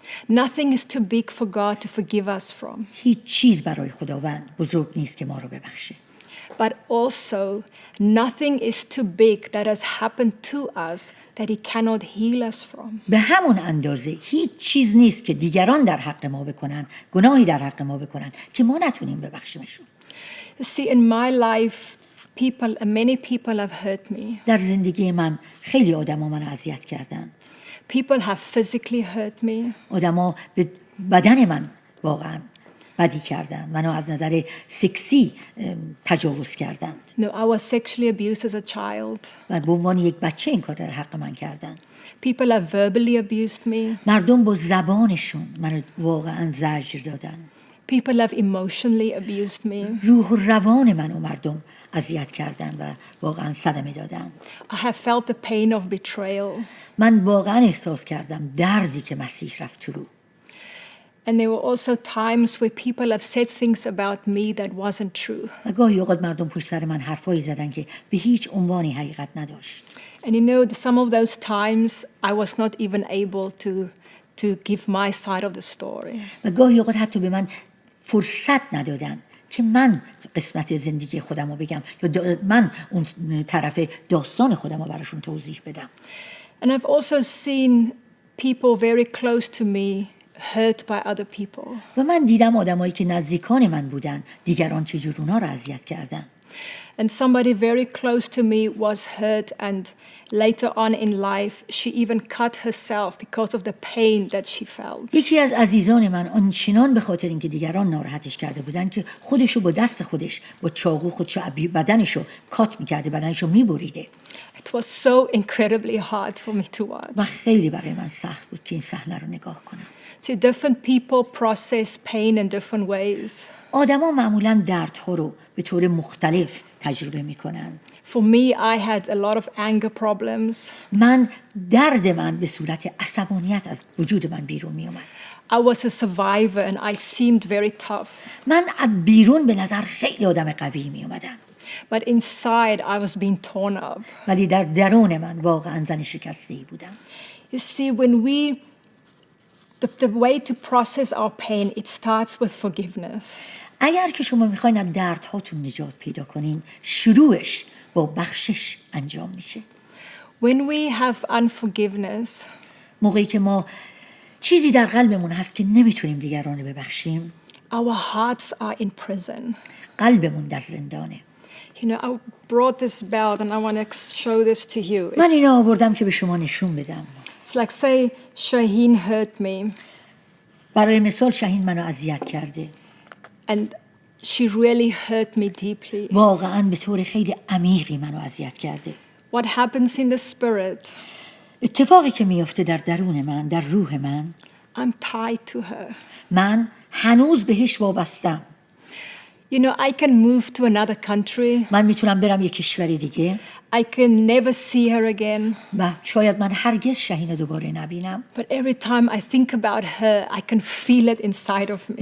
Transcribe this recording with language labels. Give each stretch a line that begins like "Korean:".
English: Nothing is too big for God to forgive us from.
Persian: هیچ چیز برای خداوند بزرگ نیست که ما رو ببخشه.
English: But also, nothing is too big that has happened to us that He cannot heal us from.
Persian: به همون اندازه هیچ چیز نیست که دیگران در حق ما بکنن، گناهی در حق ما بکنن که ما نتونیم ببخشیمشون.
English: You see, in my life, many people have hurt me.
Persian: در زندگی من خیلی آدما منو اذیت کردن.
English: People have physically hurt me.
Persian: آدما به بدن من واقعا بدی کردن، منو از نظر سکسی تجاوز کردند.
English: No, I was sexually abused as a child.
Persian: و به عنوان یک بچه این کار در حق من کردن.
English: People have verbally abused me.
Persian: مردم با زبانشون منو واقعا زجر دادن.
English: People have emotionally abused me.
Persian: روح و روان منو مردم اذیت کردن و واقعا صدمه دادن.
English: I have felt the pain of betrayal.
Persian: من واقعا احساس کردم درزی که مسیح رفت تو رو.
English: And there were also times where people have said things about me that wasn't true.
Persian: و گاهی اوقات مردم پشت سر من حرفایی زدن که به هیچ عنوانی حقیقت نداشت.
English: And you know, some of those times I was not even able to give my side of the story.
Persian: و گاهی اوقات حتی به من فرصت ندادن که من قسمت زندگی خودم رو بگم یا من اون طرف داستان خودم رو براشون توضیح بدم.
English: And I've also seen people very close to me hurt by other people.
Persian: و من دیدم آدمایی که نزدیکان من بودن دیگران چجور اونا رو اذیت کردن.
English: And somebody very close to me was hurt, and later on in life she even cut herself because of the pain that she felt.
Persian: یکی از عزیزان من آنچنان به خاطر اینکه دیگران ناراحتش کرده بودن که خودشو با دست خودش با چاقو خودشو بدنشو کات می‌کرده، بدنشو می‌بریده.
English: It was so incredibly hard for me to watch.
Persian: و خیلی برای من سخت بود که این صحنه رو نگاه کنم.
English: See, different people process pain in different ways.
Persian: آدما معمولاً دردها رو به طور مختلف تجربه میکنن.
English: For me, I had a lot of anger problems.
Persian: درد من به صورت عصبانیت از وجود من بیرون می اومد.
English: I was a survivor and I seemed very tough.
Persian: من از بیرون به نظر خیلی آدم قوی می اومدم.
English: But inside, I was being torn up.
Persian: ولی در درون من واقعا زن شکسته‌ای بودم.
English: You see, when the way to process our pain, it starts with forgiveness.
Persian: اگر که شما میخواین از دردهاتون نجات پیدا کنین، شروعش با بخشش انجام میشه.
English: When we have unforgiveness,
Persian: موقعی که ما چیزی در قلبمون هست که نمیتونیم دیگران رو ببخشیم،
English: our hearts are in prison.
Persian: قلبمون در زندانه.
English: You know, I brought this belt and I want to show this to you.
Persian: من اینو آوردم که به شما نشون بدم.
English: It's like, say, Shaheen hurt me.
Persian: برای مثال شاهین منو اذیت کرده.
English: And she really hurt me deeply.
Persian: واقعاً به طور خیلی عمیقی منو اذیت کرده.
English: What happens in the spirit?
Persian: اتفاقی که میفته در درون من، در روح من،
English: I'm tied to her.
Persian: من هنوز بهش وابستم.
English: You know, I can move to another country.
Persian: من میتونم برم یک کشور دیگه.
English: I can never see her again.
Persian: و شاید من هرگز شاهین رو دوباره نبینم.
English: But every time I think about her, I can feel it inside of me.